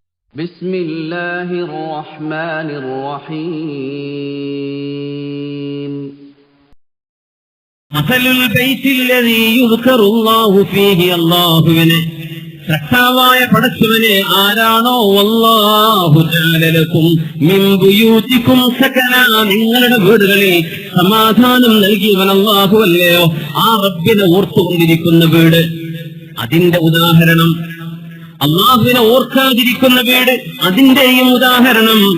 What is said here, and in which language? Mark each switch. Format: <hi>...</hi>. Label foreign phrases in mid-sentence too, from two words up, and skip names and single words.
<ar>بسم الله الرحمن الرحيم مثل البيت الذي يذكر الله فيه</ar> <ml>അല്ലാഹുവിനെ സൃഷ്ടാവായ പടച്ചവനെ ആരാണോ</ml> <ar>والله جعل لكم من بيوتكم سكنا</ar> <ml>നിങ്ങളുടെ വീടുകളിൽ സമാധാനം നൽകിയവൻ അല്ലാഹു അല്ലയോ ആ റബ്ബിനെ ഓർത്തുകൊണ്ടിരിക്കുന്ന വീട് അതിന്റെ ഉദാഹരണം അല്ലാഹുവിനെ ഓർക്കാതിരിക്കുന്ന വീട് അതിന്റെയും ഉദാഹരണം</ml>